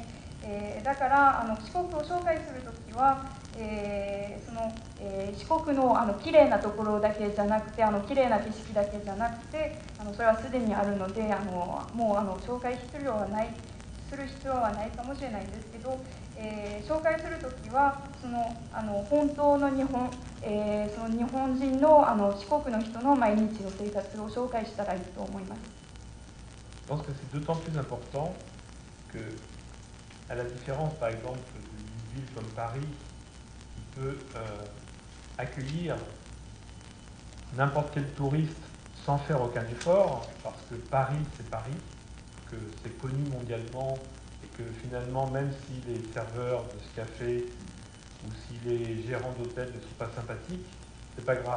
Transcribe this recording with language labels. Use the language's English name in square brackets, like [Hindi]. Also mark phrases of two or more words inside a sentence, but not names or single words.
[Japanese] だから四国を紹介するときは、四国の綺麗なところだけじゃなくて綺麗な景色だけじゃなくてそれはすでにあるのでもう紹介する必要はないかもしれないんですけど、紹介するときは本当の日本人の四国の人の毎日の生活を紹介したらいいと思います。 [French] Je pense que c'est d'autant plus important que, à la différence par exemple d'une ville comme Paris, qui peut accueillir n'importe quel touriste sans faire aucun effort, parce que Paris c'est Paris, que c'est connu mondialement et que finalement même si les serveurs de ce café ou si les gérants d'hôtel ne sont pas sympathiques, c'est pas grave.